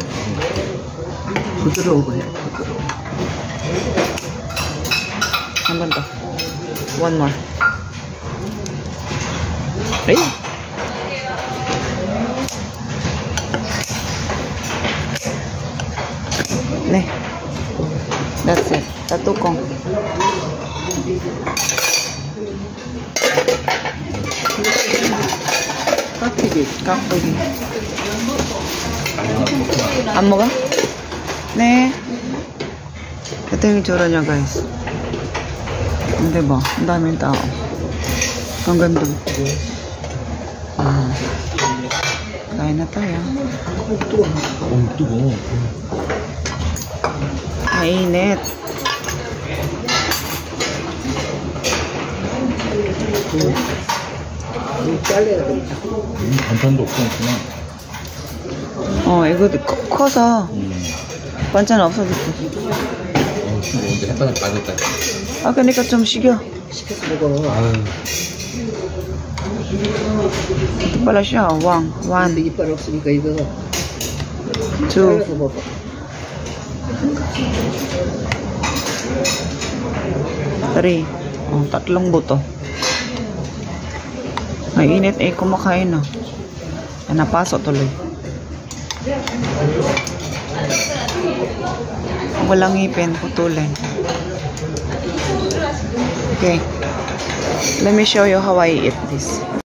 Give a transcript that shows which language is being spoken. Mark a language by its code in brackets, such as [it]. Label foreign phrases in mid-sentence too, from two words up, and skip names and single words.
[ko] 부드러운 거야. 한 번 더. [en] One more. [ko] 에이. 네. [en] That's it. [ko] 다 뚜껑. 깍두기. 깍두기. 안 먹어? 네. [tl] Ito yung itsura niya, guys. Diba? Ang daming tao. Ang ganda. Kain na tayo. [ko] 뜨거워. [tl] Mainit. [ko] 잘라야 되겠다. 반찬도 없구나. 이거 커서 반찬 없어도 돼. 이제 햇반에 빠졌다. 그러니까 좀 식여. 시켜서 먹어. 아유. [tl] Ito pala siya. One. [ko] 근데 이빨 없으니까 이거 2. 잘라서 먹어. 3. [tl] 3 buto. Mainit kumakain na. Napasok tuloy. Walang ngipin, putulin. [en] Okay. Let me show you how I eat this.